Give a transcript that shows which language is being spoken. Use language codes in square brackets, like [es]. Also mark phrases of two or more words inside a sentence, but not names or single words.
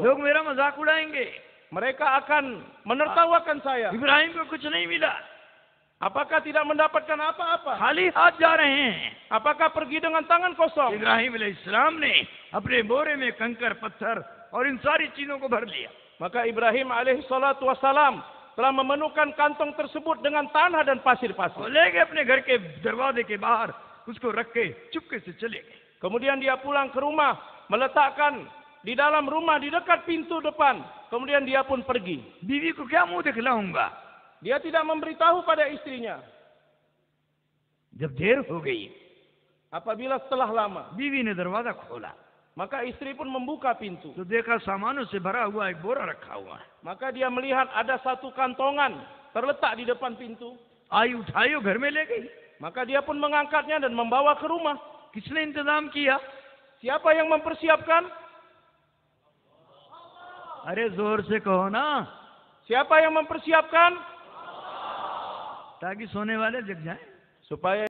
[hi] लोग मेरा मजाक उड़ाएंगे, [id] Mereka akan menertawakan saya. [hi] इब्राहिम को कुछ नहीं मिला, [id] Apakah tidak mendapatkan apa-apa? [hi] खाली हाथ जा रहे हैं। [id] Apakah pergi dengan tangan kosong? [hi] इब्राहिम अलैहिस्सलाम ने अपने बोरे में कंकर पत्थर और इन सारी चीजों को भर लिया। [id] Maka Ibrahim [ar] عليه الصلاة والسلام [id] telah memenuhkan kantong tersebut dengan tanah dan [hi] और [id] pasir-pasir. [hi] ले गए अपने घर के दरवाजे के बाहर, उसको रख के चुपके से चले गए। [id] Kemudian dia pulang ke rumah, meletakkan di dalam rumah di dekat pintu depan. Kemudian dia pun pergi. [hi] बीवी को क्या मुंह दिखलाऊंगा? [id] Dia tidak memberitahu pada istrinya. [hi] जब देर हो गई, [id] Apabila setelah lama, [hi] बीवी ने दरवाजा खोला [id] maka istri pun membuka pintu. [hi] तो देखा सामानों से भरा हुआ एक बोरा रखा हुआ है। [id] Maka dia melihat ada satu kantongan terletak di depan pintu. [hi] आई उठाई और घर में ले गई। [id] Maka dia pun mengangkatnya dan membawa ke rumah. [hi] किसने इंतजाम किया? [id] Siapa yang mempersiapkan? [hi] अरे जोर से कहो ना, [id] Siapa yang mempersiapkan? [hi] ताकि सोने वाले जग जाएं। [id] Supaya